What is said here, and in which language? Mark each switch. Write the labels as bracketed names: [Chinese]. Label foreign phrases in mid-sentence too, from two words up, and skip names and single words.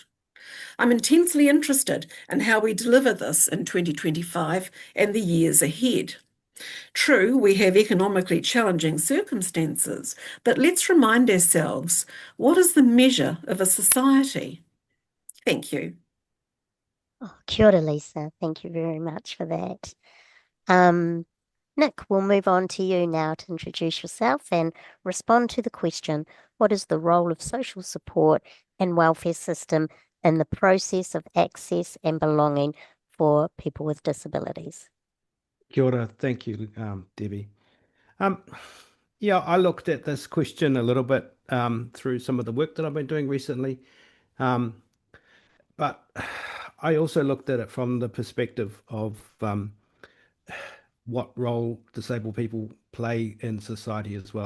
[English] I'm intensely interested in how we deliver this in 2025 and the years ahead. True, we have economically challenging circumstances, but let's remind ourselves, what is the measure of a society? Thank you. [Māori] Oh, kia ora, Lisa. [English] Thank you very much for that. Nick, we'll move on to you now to introduce yourself and respond to the question, what is the role of social support and welfare system in the process of access and belonging for people with disabilities? [Māori] Kia ora. [English] Thank you, Debbie. Yeah, I looked at this question a little bit through some of the work that I've been doing recently. But I also looked at it from the perspective of what role disabled people play in society as well.